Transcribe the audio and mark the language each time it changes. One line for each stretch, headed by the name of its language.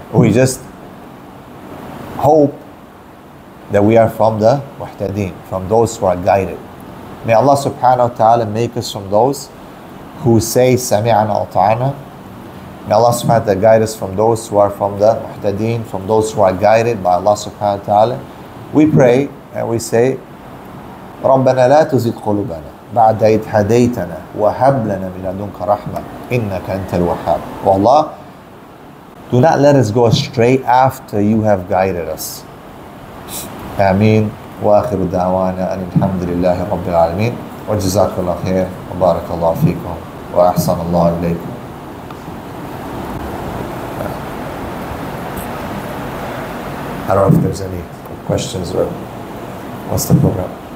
English: We just hope that we are from the muhtadeen, from those who are guided. May Allah subhanahu wa ta'ala make us from those who say sami'ana wa ta'ana. May Allah subhanahu wa ta'ala guide us from those who are from the muhtadeen, from those who are guided by Allah subhanahu wa ta'ala. We pray and we say,
Arabic: رَبَّنَا لَا تُزِغْ قُلُوبَنَا بَعْدَ إِذْ هَدَيْتَنَا وَهَبْ لَنَا مِن لَدُنْكَ رَحْمَةً إِنَّكَ أَنْتَ الْوَهَّابُ.
English: O Allah, do not let us go astray after you have guided us. Ameen.
Arabic: وآخر دعوانا أن الحمد لله رب العالمين وجزاكم الله خير وبارك الله فيكم وأحسن الله إليكم.
English: I don't know if there's any questions or what's the program?